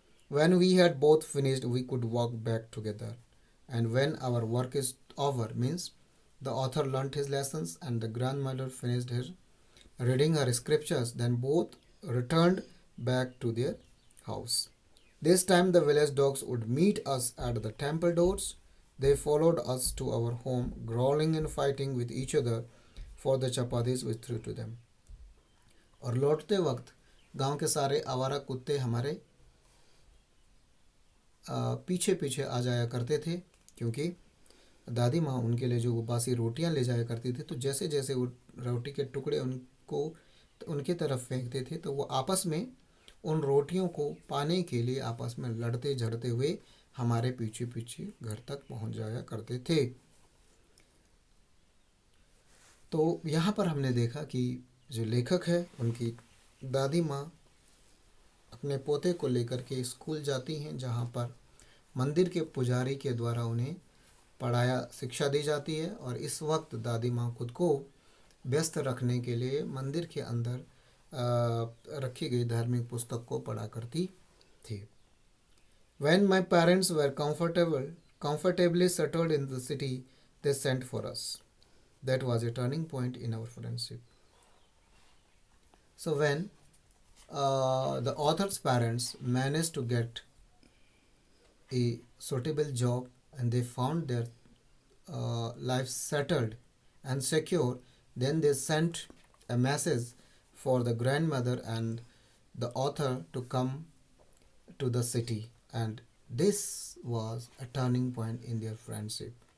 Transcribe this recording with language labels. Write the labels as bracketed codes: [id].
[en] When we had both finished, we could walk back together. And when our work is over, means the author learnt his lessons and the grandmother finished her reading her scriptures, then both returned back to their house. This time the village dogs would meet us at the temple doors. They followed us to our home, growling and fighting with each other for the chapatis we threw to them. [hi] और लौटते वक्त गांव के सारे आवारा कुत्ते हमारे पीछे पीछे आ जाया करते थे, क्योंकि दादी माँ उनके लिए जो बासी रोटियां ले जाया करती थी, तो जैसे जैसे वो रोटी के टुकड़े उनको उनकी तरफ फेंकते थे तो वो आपस में उन रोटियों को पाने के लिए आपस में लड़ते झड़ते हुए हमारे पीछे पीछे घर तक पहुंच जाया करते थे। तो यहाँ पर हमने देखा कि जो लेखक है उनकी दादी माँ अपने पोते को लेकर के स्कूल जाती हैं, जहाँ पर मंदिर के पुजारी के द्वारा उन्हें पढ़ाया शिक्षा दी जाती है, और इस वक्त दादी माँ खुद को व्यस्त रखने के लिए मंदिर के अंदर रखी गई धार्मिक पुस्तक को पढ़ा करती थी। [en] When my parents were comfortably settled in the city, they sent for us. That was a turning point in our friendship. So when the author's parents managed to get a suitable job and they found their life settled and secure, then they sent a message for the grandmother and the author to come to the city, and this was a turning point in their friendship.